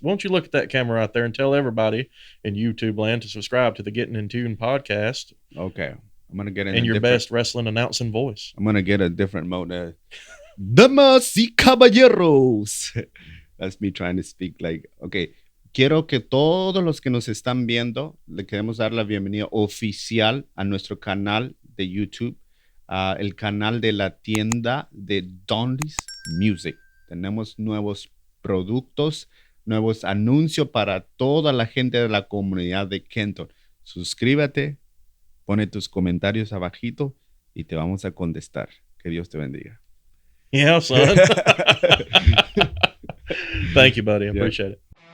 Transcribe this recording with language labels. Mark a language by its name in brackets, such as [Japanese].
[English] Won't you look at that camera out there and tell everybody in YouTube land to subscribe to the Gettin In Tune podcast? Okay. I'm going to get in your best wrestling announcing voice. I'm going to get a different mode. [Spanish] Damas y caballeros. [English] That's me trying to speak like, okay. [Spanish] Quiero que todos los que nos están viendo, le queremos dar la bienvenida oficial a nuestro canal de YouTube, el canal de la tienda de Donleys Music. Tenemos nuevos productos, nuevos anuncios para toda la gente de la comunidad de Kenton. Suscríbete, pone tus comentarios abajito y te vamos a contestar. Que Dios te bendiga. [English] Yeah, son. Thank you, buddy. I appreciate it.